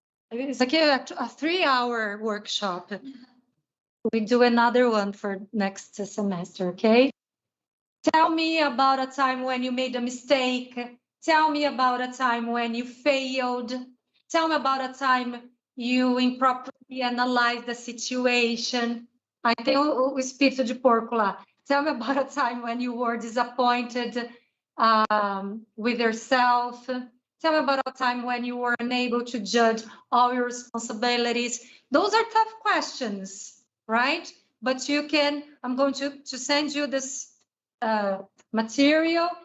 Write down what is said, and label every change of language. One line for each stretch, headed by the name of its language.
English: It's like a 3-hour workshop. We do another one for next semester, okay? Tell me about a time when you made a mistake. Tell me about a time when you failed. Tell me about a time you improperly analyzed the situation.
Portuguese: Aí tem o espírito de porco lá.
English: Tell me about a time when you were disappointed with yourself. Tell me about a time when you were unable to judge all your responsibilities. Those are tough questions, right? But you can, I'm going to send you this material.